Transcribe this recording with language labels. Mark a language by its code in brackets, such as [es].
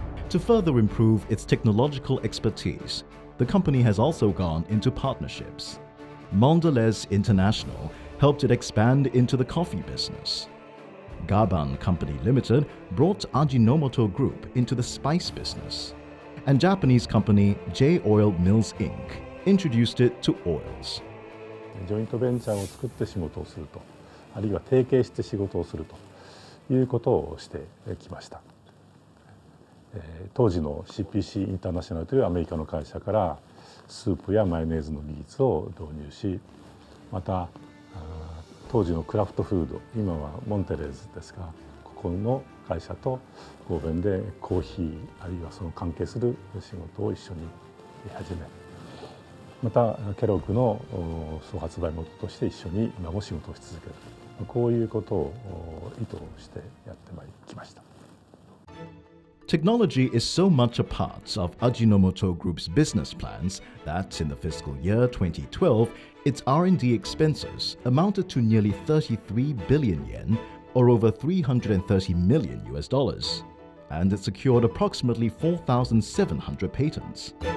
[en] To further improve its technological expertise, the company has also gone into partnerships. Mondelez International helped it expand into the coffee business. Gaban Company Limited brought Ajinomoto Group into the spice business. And Japanese company J-Oil Mills Inc. introduced it to oils. [ja] ジョイントベンチャーを作って仕事をすると、あるいは提携して仕事をするということをしてきました。当時の CPC インターナショナルというアメリカの会社からスープやマヨネーズの技術を導入し、また当時のクラフトフード、今はモンテレーズですが、ここの会社と合弁でコーヒーあるいはその関係する仕事を一緒に始め、またケロッグの総発売元として一緒に今も仕事をし続ける、こういうことを意図してやってまいりました。 [en] Technology is so much a part of Ajinomoto Group's business plans that in the fiscal year 2012, its R&D expenses amounted to nearly 33 billion yen, or over $330 million, and it secured approximately 4,700 patents.